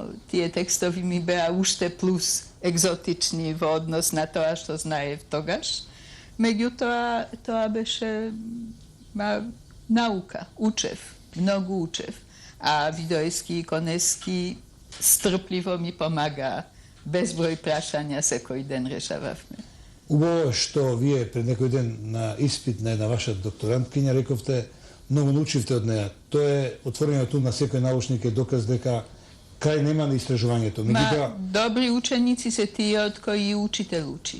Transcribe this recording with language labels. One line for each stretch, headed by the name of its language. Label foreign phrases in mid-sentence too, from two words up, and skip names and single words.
Macedonian: Тие текстови ми беа уште плюс екзотични во однос на тоа што знаев тогаш. Меѓутоа, тоа беше наука. Учев, многу учев. А Видоевски и Конески стрпливо ми помага bezbroj prašanja se koji den rešavavме. Убаво што вие пред некој ден на испит на една ваша докторанткиња рековте, многу научивте од неа. Тоа е отворењето на секој научник е доказ дека крај нема на истражувањето. Добри ученици се тие од кои учител учи.